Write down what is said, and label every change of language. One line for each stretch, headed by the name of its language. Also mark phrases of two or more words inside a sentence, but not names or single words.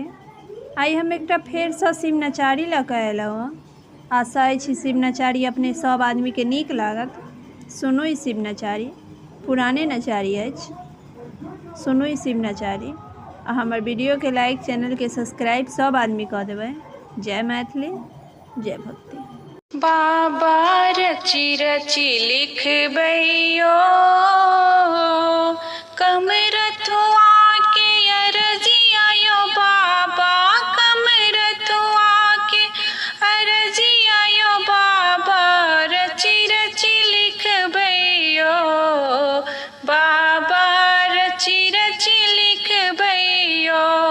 Maithili: आई हम एकटा फेरसँ शिव नचारी लऽ कऽ अयलहुँ हँ। आशा अछि शिव नचारी अपने सब आदमी के नीक लागत। सुनू ई शिव नचारी, पुराने नचारी अछि, सुनू ई शिव नचारी। आ हमर वीडियो के लाइक, चैनल के सब्सक्राइब सब आदमी कऽ देबै। जय मैथिली, जय भक्ति। बाबा रची रची लिखबैयो कमरथुआ के अरजिया यो बाबा, कमरथुआ के अरजिया यो बाबा, रची रची लिखबैयो बाबा, रची रची लिखबैयो।